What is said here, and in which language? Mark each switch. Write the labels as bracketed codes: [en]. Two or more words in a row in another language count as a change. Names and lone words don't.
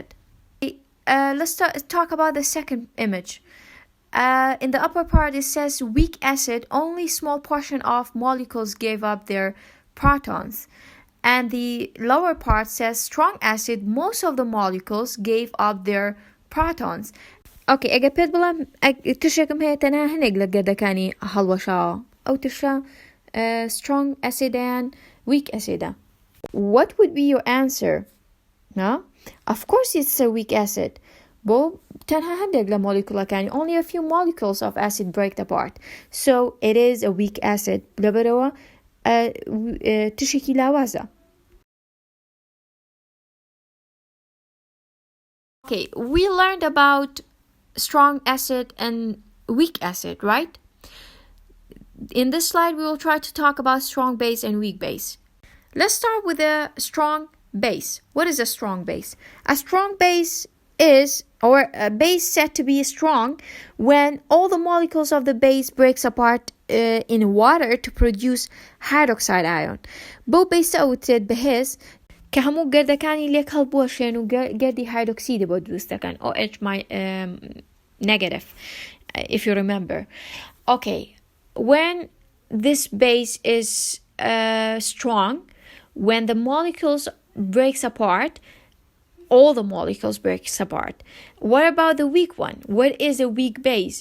[en] Let's talk about the second image. In the upper part it says weak acid, only small portion of molecules gave up their protons, and the lower part says strong acid, most of the molecules gave up their protons. [ckb] Okay, ئەگە پێت بڵام تشێکم هەیە تەنها هەنێک لە گەردەکانی هەڵوەشاوە ئەو تشە [en] strong acid and weak acid. What would be your answer? No? Of course it's a weak acid. [ckb] بۆ تەنها هەندێک لە مۆلیکولەکانی [en] only a few molecules of acid break apart. So it is a weak acid. [ckb] لەبەرەوە تشێکی لاوازە. [en] Okay, we learned about strong acid and weak acid, right? In this slide, we will try to talk about strong base and weak base. Let's start with a strong base. What is a strong base? A strong base is, or a base said to be strong when all the molecules of the base breaks apart in water to produce hydroxide ion. [ckb] Bo base ئەوترێت بەهێز کە هەموو گەردەکانی لێک هەڵبوەشێن و گەردی هایدرۆکسیدی بۆ دروست دەکەن [en] OH negative if you remember. Okay, when this base is strong, when the molecules breaks apart, all the molecules breaks apart. What about the weak one? What is a weak base?